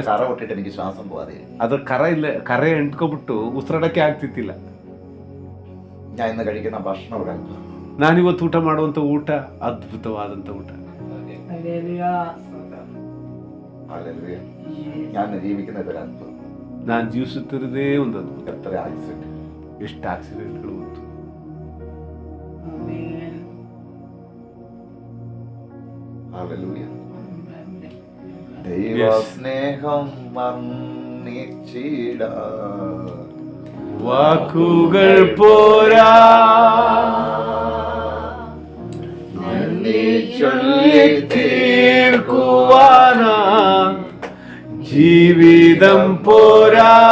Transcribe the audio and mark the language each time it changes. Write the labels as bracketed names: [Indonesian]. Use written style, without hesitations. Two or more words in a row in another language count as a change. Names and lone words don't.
[Malayalam] കറ പൊട്ടിട്ട് എനിക്ക് ശ്വാസം പോവാതെ [Kannada] ಅದ್ರ ಕರ ಇಲ್ಲ, ಕರೆ ಎಂಟ್ಕೊಬಿಟ್ಟು ಉಸಿರಾಡಕ್ಕೆ ಆಗ್ತಿತ್ತಿಲ್ಲ. [Malayalam] ഞാൻ ഇന്ന് കഴിക്കുന്ന ഭക്ഷണം ഒരു അത്ഭുതം. [Kannada] ನಾನಿವತ್ತು ಊಟ ಮಾಡುವಂತ ಊಟ ಅದ್ಭುತವಾದಂತ ಊಟ. [Malayalam] ഹല്ലേലൂയ. ഞാൻ ജീവിക്കുന്നത് ഒരു അത്ഭുതം. [Kannada] ನಾನು ಜೀವಿಸುತ್ತಿರೋದೇ ಒಂದು ಅದ್ಭುತ. [Malayalam] എത്ര ആക്സിഡന്റ്, [Kannada] ಎಷ್ಟು ಆಕ್ಸಿಡೆಂಟ್ಗಳು ಬಂತು. [Malayalam] ഹല്ലേലൂയ. ദൈവ സ്നേഹം വർണ്ണിച്ചിടാ വാക്കുകൾ പോരാ, നന്ദി ചൊല്ലി തീർക്കുവാന ജീവിതം പോരാ.